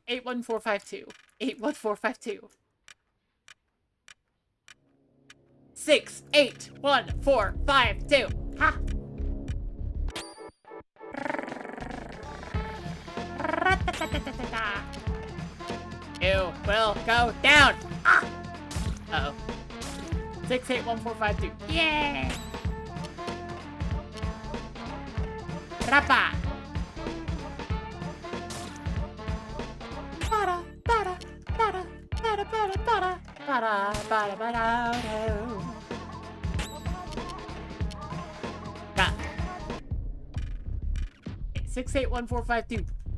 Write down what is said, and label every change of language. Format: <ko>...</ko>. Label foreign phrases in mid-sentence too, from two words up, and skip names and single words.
<en>81452. 81452. 6, 8, 1, 4, 5, 2. Ha! You will go down. Ah! Uh-oh. 6, 8, 1, 4, 5, 2. Yeah! Rapa!</en> <eu>Bada, bada, bada, bada, bada, bada, bada, bada, bada, 681452.</eu>